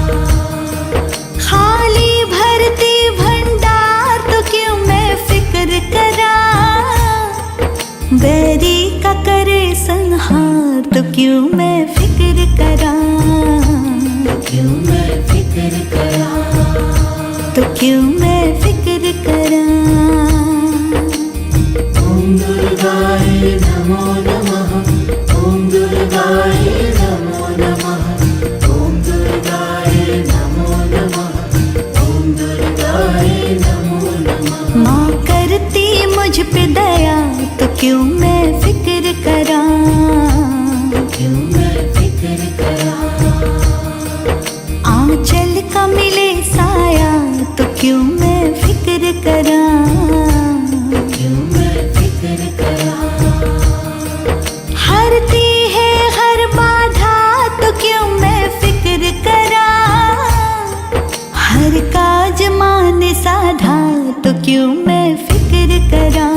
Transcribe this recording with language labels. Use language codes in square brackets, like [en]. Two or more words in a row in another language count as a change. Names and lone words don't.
[hi] खाली भरती भंडार तो क्यों मैं फिक्र करां, बैरी का करे संहार तो क्यों मैं फिक्र करां, क्यों मैं फिक्र करां। तो क्यों मैं फिक्र करां। [sa] ओम दुर्गाय नमो नमः, ओम दुर्गाय नमो नमः, ओम दुर्गाय नमो नमः, ओम दुर्गाय नमो नमः। [hi] माँ करती मुझ पे दया तो क्यों मैं फिक्र करां, क्यों मैं फिक्र करां। आंचल का मिले साया तो क्यों मैं फिक्र करां, क्यों मैं फिक्र करां। हरती है हर बाधा तो क्यों मैं फिक्र करां, हर काज माने साधा तो क्यों मैं फिक्र करां,